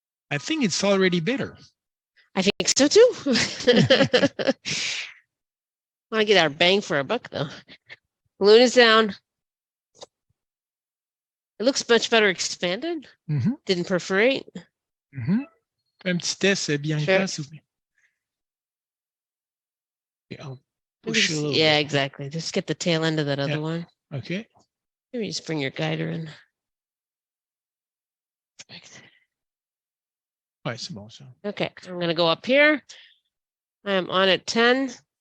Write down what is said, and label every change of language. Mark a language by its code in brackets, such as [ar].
[en] I think it's already better. I think so too. Want to get our bang for our buck though. Balloon is down. It looks much better expanded. Mm-hmm. Didn't perforate. Mm-hmm. [fr] Un petit test, Bianca, s'il vous plaît. [en] Yeah, I'll push a little bit. Exactly. Just get the tail end of that other one. Okay. Maybe just bring your guider in. [fr] Ouais, c'est bon, ça. [en] Okay, I'm going to go up here. I am on at 10.